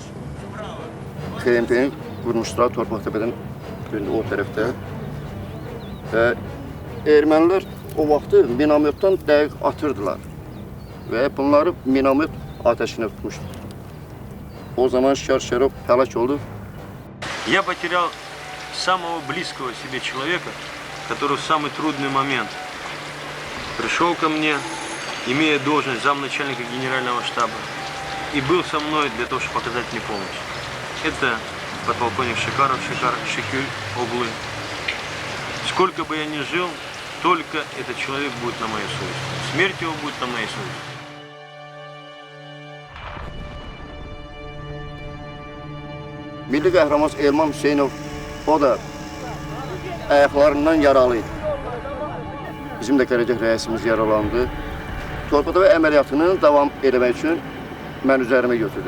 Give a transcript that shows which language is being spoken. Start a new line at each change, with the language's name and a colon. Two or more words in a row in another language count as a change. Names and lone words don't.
Azerbaijani: KMP'nin qurmuşlar Torpaq təpədən o tərəfdə. Və ermənilər o vaxtı minametdən dəqiq atırdılar və bunları minamet ateşine tutmuşdu. O zaman Şarov həlak oldu.
Russian: Я потерял самого близкого себе человека, который в самый трудный момент пришел ко мне, имея должность замначальника генерального штаба, и был со мной для того, чтобы показать мне помощь. Это подполковник Шекюль Оглы. Сколько бы я ни жил, только этот человек будет на моей совести. Смерть его будет на моей совести.
Azerbaijani: Milli qəhrəman Elman Hüseynov, o da ayaqlarından yaralıydı. Bizim də qərargah rəisimiz yaralandı. Torpaq və əməliyyatını davam etmək üçün mən üzərimə götürdüm.